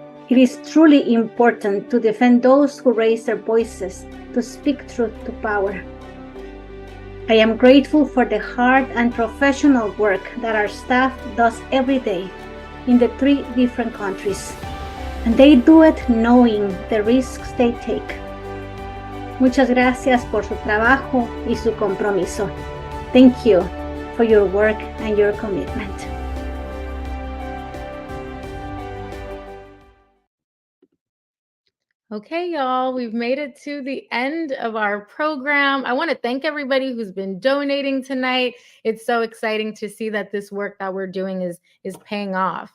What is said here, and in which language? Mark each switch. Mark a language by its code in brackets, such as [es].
[en] It is truly important to defend those who raise their voices to speak truth to power. I am grateful for the hard and professional work that our staff does every day in the 3 different countries, and they do it knowing the risks they take. [es] Muchas gracias por su trabajo y su compromiso. [en] Thank you for your work and your commitment. Okay, y'all, we've made it to the end of our program. I want to thank everybody who's been donating tonight. It's so exciting to see that this work that we're doing is paying off.